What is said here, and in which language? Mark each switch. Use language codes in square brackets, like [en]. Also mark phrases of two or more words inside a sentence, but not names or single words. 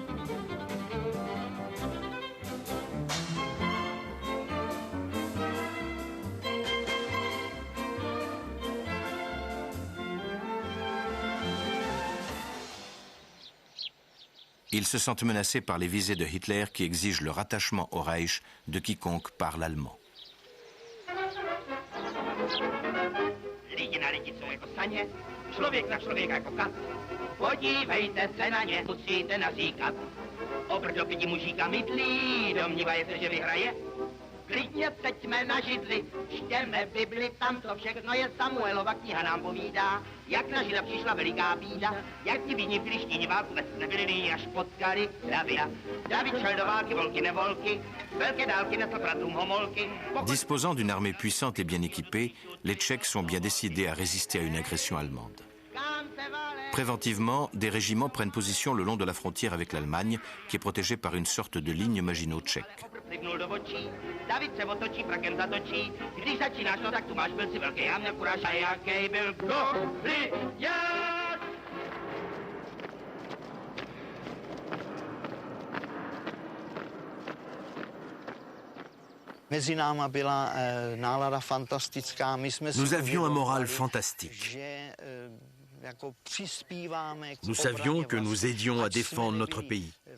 [fr] Ils se sentent menacés par les visées de Hitler qui exigent le rattachement au Reich de quiconque parle allemand. [cs] Člověk na člověka jako kat. Podívejte se na ně, musíte nazíkat. Obrdo pěti mužíka mydlí, domnívaje se, že vyhraje. Klidně seďme na židli, čtěme Bibli, tam to všechno je. Samuelova kniha nám povídá, jak na Žida přišla veliká bída, jak ti bídní filištíni válku vůbec nebyli, až potkali Davida. David šel do války, volky nevolky, velké dálky nesl bratům homolky. [fr] Disposant d'une armée puissante et bien équipée, les Tchèques sont bien décidés à résister à une agression allemande. Préventivement, des régiments prennent position le long de la frontière avec l'Allemagne, qui est protégée par une sorte de ligne Maginot tchèque. [cs] David se otočí, frakem zatočí, když začínáš, no tak tu máš, byl si velký a měl kuráž a jaký byl Goliáš. [fr] Nous avions un moral fantastique. Nous savions que nous aidions à défendre notre pays.